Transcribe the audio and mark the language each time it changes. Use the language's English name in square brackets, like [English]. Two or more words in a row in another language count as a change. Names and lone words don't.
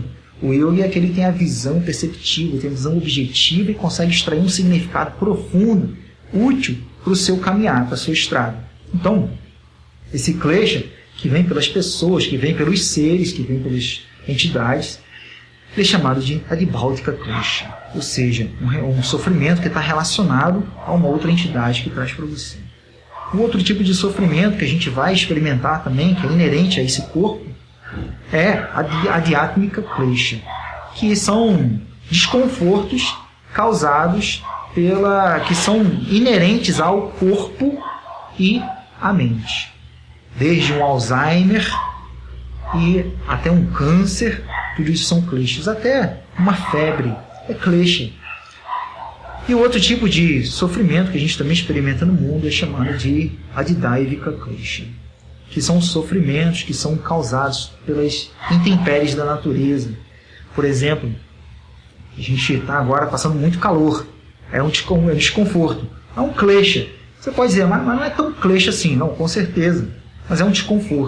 [Portuguese] O yogi é aquele que tem a visão perceptiva, tem a visão objetiva e consegue extrair um significado profundo, útil para o seu caminhar, para a sua estrada. Então, esse klesha que vem pelas pessoas, que vem pelos seres, que vem pelas entidades, ele é chamado de [Sanskrit] adibhautika klesha, [Portuguese] ou seja, um sofrimento que está relacionado a uma outra entidade que traz para você. Um outro tipo de sofrimento que a gente vai experimentar também, que é inerente a esse corpo, é a [Sanskrit] adhyatmika klesha, [Portuguese] que são desconfortos causados que são inerentes ao corpo e à mente. Desde um Alzheimer e até um câncer, tudo isso são kleshas. Até uma febre é klesha. E o outro tipo de sofrimento que a gente também experimenta no mundo é chamado de [Sanskrit] adidaivika klesha, [Portuguese] que são sofrimentos que são causados pelas intempéries da natureza. Por exemplo, a gente está agora passando muito calor, é um desconforto, é um klesha. Você pode dizer, mas não é tão klesha assim, não, com certeza, mas é um desconforto.